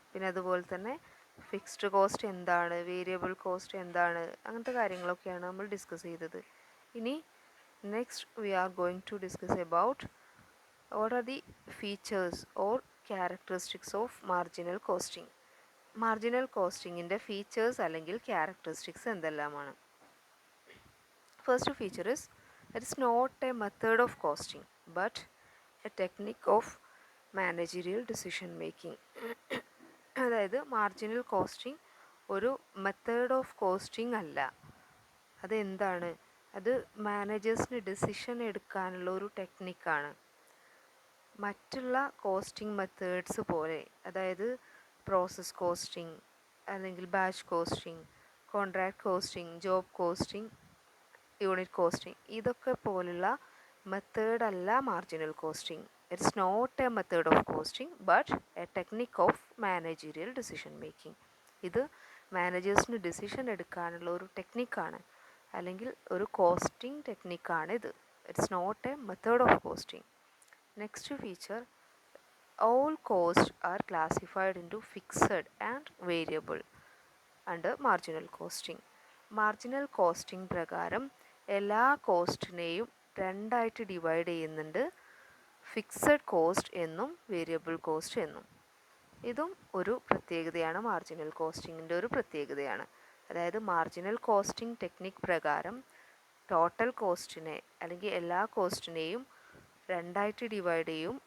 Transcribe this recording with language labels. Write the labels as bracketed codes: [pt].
[ml] പിന്നെ അതുപോലെ തന്നെ ഫിക്സ്ഡ് കോസ്റ്റ് എന്താണ്, വേരിയബിൾ കോസ്റ്റ് എന്താണ്, അങ്ങനത്തെ കാര്യങ്ങളൊക്കെയാണ് നമ്മൾ ഡിസ്കസ് ചെയ്തത്. [en] ഇനി next we are going to discuss about what are the features or characteristics of marginal costing. [ml] Marginal കോസ്റ്റിങ്ങിൻ്റെ features അല്ലെങ്കിൽ ക്യാരക്ടറിസ്റ്റിക്സ് എന്തെല്ലാമാണ്? [en] First feature is it is not a method of costing but a technique of managerial decision making. [ml] അതായത് marginal costing ഒരു method of costing അല്ല. അതെന്താണ്? അത് മാനേജേഴ്സിന് decision എടുക്കാനുള്ള ഒരു ടെക്നിക്കാണ്. മറ്റുള്ള കോസ്റ്റിംഗ് മെത്തേഡ്സ് പോലെ, അതായത് പ്രോസസ് കോസ്റ്റിംഗ് അല്ലെങ്കിൽ batch costing, contract costing, job costing, unit costing, ഇതൊക്കെ പോലുള്ള മെത്തേഡല്ല marginal costing. [en] It's not a method of costing but a technique of managerial decision making. [ml] ഇത് മാനേജേഴ്സിന് ഡിസിഷൻ എടുക്കാനുള്ള ഒരു ടെക്നിക്കാണ്, അല്ലെങ്കിൽ ഒരു കോസ്റ്റിംഗ് ടെക്നിക്കാണ് ഇത്. [en] It's not a method of costing. Next feature, all costs are classified into fixed and variable under marginal costing. [ml] Marginal costing പ്രകാരം എല്ലാ കോസ്റ്റിനെയും രണ്ടായിട്ട് divide ചെയ്യുന്നുണ്ട്, ഫിക്സഡ് കോസ്റ്റ് എന്നും വേരിയബിൾ കോസ്റ്റ് എന്നും. ഇതും ഒരു പ്രത്യേകതയാണ്, മാർജിനൽ കോസ്റ്റിങ്ങിൻ്റെ ഒരു പ്രത്യേകതയാണ്. അതായത് മാർജിനൽ കോസ്റ്റിംഗ് ടെക്നിക് പ്രകാരം ടോട്ടൽ കോസ്റ്റിനെ അല്ലെങ്കിൽ എല്ലാ കോസ്റ്റിനെയും രണ്ടായിട്ട് ഡിവൈഡ് ചെയ്യും.